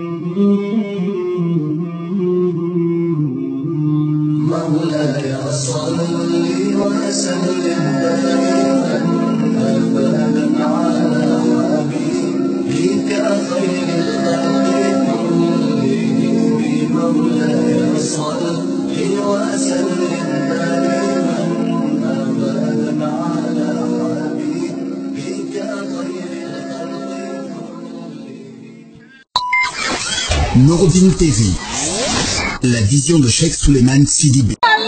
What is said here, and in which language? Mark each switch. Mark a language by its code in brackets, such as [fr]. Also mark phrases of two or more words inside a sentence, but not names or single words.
[ar] مولاي صل وسلم دائما أبدا على حبيبك خير الخلق كلهم. مولاي صل وسلم دائما أبدا على حبيبك خير الخلق كلهم. [fr] Nouroudine TV, la vision de Cheikh Souleymane Sidi B.